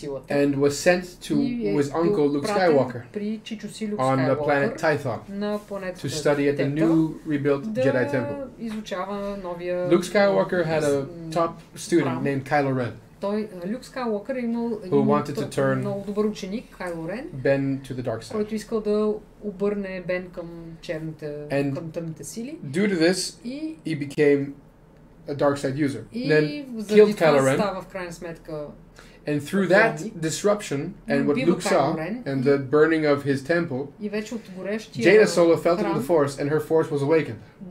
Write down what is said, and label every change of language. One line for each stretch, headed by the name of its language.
English: And was sent to his uncle Luke Skywalker on the planet Tython to study at the new rebuilt Jedi Temple. Luke Skywalker had a top student named Kylo Ren.
Bulgarian: Люк Скайуокър е имал много добър ученик, Кайло Рен,
English: Ben to the dark side.
Bulgarian: който искал да обърне Бен към към тъмните сили.
English: Due to this, he became a dark side user.
Bulgarian: И
English: then killed Kylo Ren.
Bulgarian: Става в крайна сметка.
English: And through that disruption and what Luke saw and the burning of his temple, Jaina Solo felt into the Force and her Force was awakened.